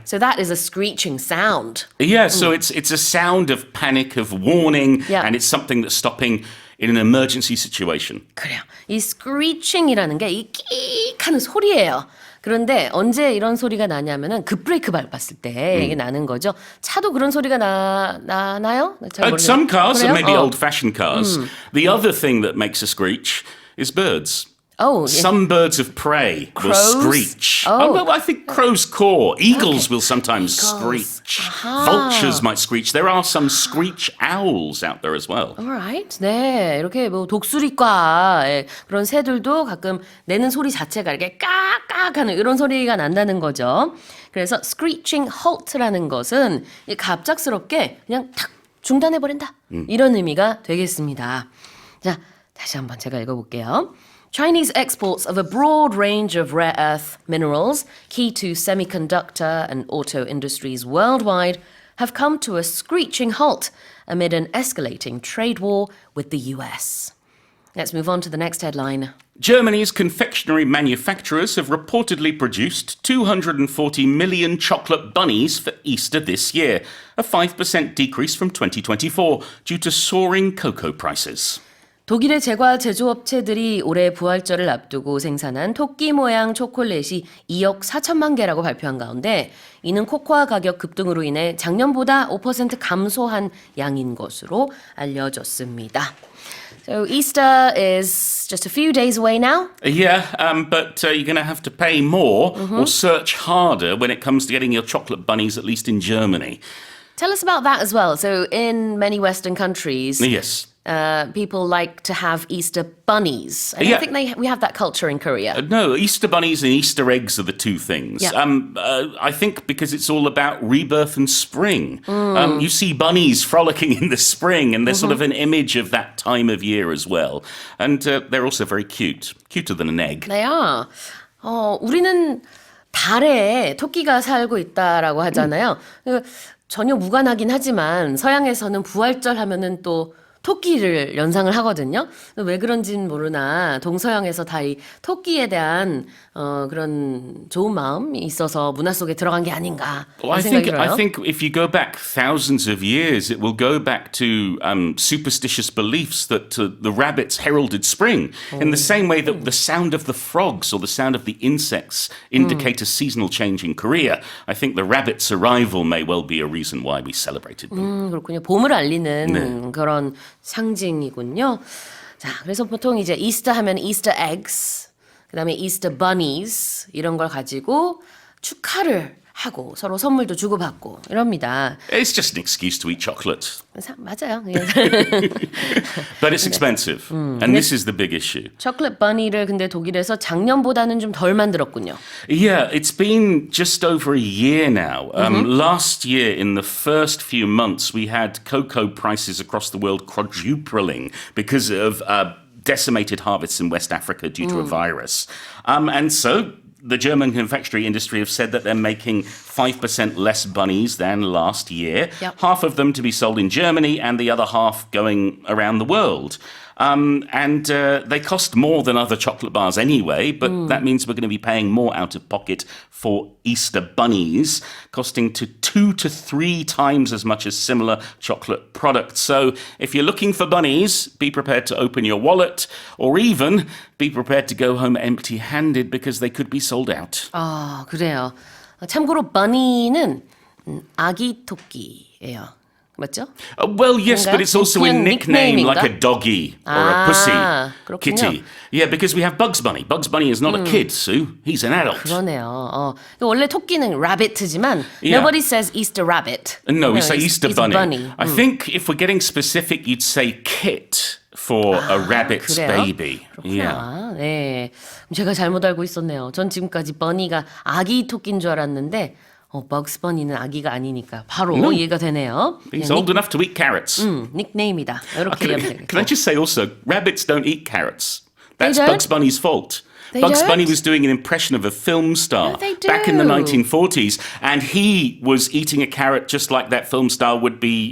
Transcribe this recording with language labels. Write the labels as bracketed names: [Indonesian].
[English] So that is a screeching sound. Yeah, so it's a sound of panic, of warning, Yeah. and it's something that's stopping in an emergency situation. [Korean] 그래요. 이 screeching이라는 게 이 끼익하는 소리예요. 그런데 언제 이런 소리가 나냐면은 급브레이크 밟았을 때 이게 나는 거죠. 차도 그런 소리가 나나요? 잘 모르겠어요. [English] Some cars, [Korean] 그래요? [English] maybe old-fashioned cars. The other thing that makes a screech is birds. Oh, Some birds of prey will Crows? screech. Oh. Well, I think crows caw. Eagles will sometimes screech. Vultures might screech. There are some screech owls out there as well. Alright. [Korean] 네. 이렇게 뭐 독수리과의 그런 새들도 가끔 내는 소리 자체가 이렇게 깍깍 하는 이런 소리가 난다는 거죠. 그래서 screeching halt라는 것은 갑작스럽게 그냥 탁 중단해버린다. 이런 의미가 되겠습니다. 자, 다시 한번 제가 읽어볼게요. [English] Chinese exports of a broad range of rare earth minerals, key to semiconductor and auto industries worldwide, have come to a screeching halt amid an escalating trade war with the US. Let's move on to the next headline. Germany's confectionery manufacturers have reportedly produced 240 million chocolate bunnies for Easter this year, a 5% decrease from 2024 due to soaring cocoa prices. [Korean] 독일의 제과 제조업체들이 올해 부활절을 앞두고 생산한 토끼 모양 초콜릿이 2억 4천만 개라고 발표한 가운데 이는 코코아 가격 급등으로 인해 작년보다 5% 감소한 양인 것으로 알려졌습니다. [English] So Easter is just a few days away now. Yeah, but you're going to have to pay more or search harder when it comes to getting your chocolate bunnies, at least in Germany. Tell us about that as well. So in many Western countries, Yes. people like to have Easter bunnies. I don't Yeah. think we have that culture in Korea. No, Easter bunnies and Easter eggs are the two things. Yeah. I think because it's all about rebirth and spring. You see bunnies frolicking in the spring, and they're sort of an image of that time of year as well. And they're also very cute, cuter than an egg. They are. [Korean] 우리는 달에 토끼가 살고 있다라고 하잖아요. 전혀 무관하긴 하지만 서양에서는 부활절 하면은 또 토끼를 연상을 하거든요. 왜 그런지는 모르나 동서양에서 다 이 토끼에 대한 그런 좋은 마음이 있어서 문화 속에 들어간 게 아닌가 [English] Well, [Korean] 이런 생각이 들어요. [English] I think if you go back thousands of years, it will go back to superstitious beliefs that the rabbits heralded spring, in the same way that the sound of the frogs or the sound of the insects indicate a seasonal change in Korea. I think the rabbit's arrival may well be a reason why we celebrated them. [Korean] 그렇군요. 봄을 알리는 네. 그런 상징이군요. 자, 그래서 보통 이제 이스터 하면 이스터 eggs, 그다음에 이스터 bunnies 이런 걸 가지고 축하를 하고 서로 선물도 주고받고 이럽니다. [English] It's just an excuse to eat chocolate, [Korean] 맞아요. [English] but it's expensive, and this is the big issue. [Korean] 초콜릿 버니를 근데 독일에서 작년보다는 좀 덜 만들었군요. [English] Yeah, it's been just over a year now. Last year, in the first few months, we had cocoa prices across the world quadrupling because of decimated harvests in West Africa due to a virus. And so the German confectionery industry have said that they're making 5% less bunnies than last year. Yep. Half of them to be sold in Germany and the other half going around the world. And they cost more than other chocolate bars anyway, but that means we're going to be paying more out of pocket for Easter bunnies, costing to 2 to 3 times as much as similar chocolate products. So if you're looking for bunnies, be prepared to open your wallet, or even be prepared to go home empty-handed because they could be sold out. [Korean] 아, 그래요. 참고로 bunny는 아기 토끼예요. 맞죠? [English] Well, yes, but it's also a [Korean] 그냥 [English] nickname like a [Korean] 닉네임인가? [English] doggy or a pussy, [Korean] 그렇군요. [English] kitty. Yeah, because we have Bugs Bunny. Bugs Bunny is not a kid, Sue. He's an adult. [Korean] 그러네요. 원래 토끼는 rabbit지만 [English] Yeah. nobody says Easter rabbit. No, we say Easter it's Bunny. I think if we're getting specific, you'd say kit for a rabbit's [Korean] 그래요? [English] baby. Yeah. [Korean] 그렇구나. 네. 제가 잘못 알고 있었네요. 전 지금까지 버니가 아기 토끼인 줄 알았는데 버그스 버니는 아기가 아니니까 바로 [English] No. [Korean] 이해가 되네요. [English] He's old enough to eat carrots. [Korean] 닉네임이다. 이렇게 [English] Can, [Korean] 이해하면 [English] can I just say also, rabbits don't eat carrots. That's don't? Bugs Bunny's fault. They Bugs don't? Bunny was doing an impression of a film star No, they back in the do. 1940s, and he was eating a carrot just like that film star would be